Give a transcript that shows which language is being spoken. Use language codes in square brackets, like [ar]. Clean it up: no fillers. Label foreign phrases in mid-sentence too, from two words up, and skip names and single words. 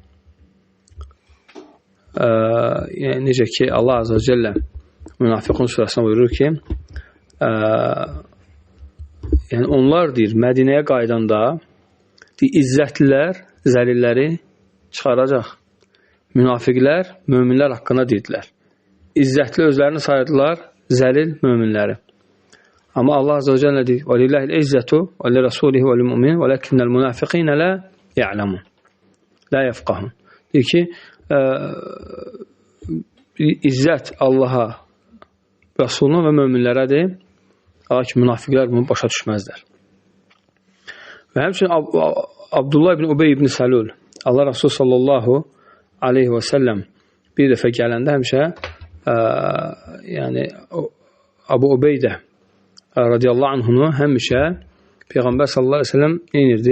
[az] Necə ki, Allah [ar] عز وجل [az] Münafiqun surəsində buyurur ki, yəni onlar deyir, Mədinəyə qaydanda izzətlilər zəlilləri çıxaracaq. Münafiqlər möminlər haqqında deyirdilər. İzzətli özlərini sayırdılar, zəlil möminləri. Amma Allah [ar] عز وجل [az] deyir, [ar] وَلِلَّهِ الْعِزَّةُ وَلِرَسُولِهِ وَلِلْمُؤْمِنِ وَلَكِنَّ الْمُنَافِقِينَ لَا يَعْلَمُونَ لَا يَفْقَهُونَ. [az] Deyir ki, izzət Allaha, Rasuluna və möminlərədir. Lakin münafiqlər bunu başa düşməzlər. Və həmçinin Abdullah ibn Ubey ibn Səlul, Allah Rasulü [ar] صلى الله عليه وسلم [az] bir dəfə gələndə həmişə Abu Ubeydə [ar] رضي الله عنه [az] həmişə Peyğəmbər [ar] صلى الله عليه وسلم [az] neyinirdi?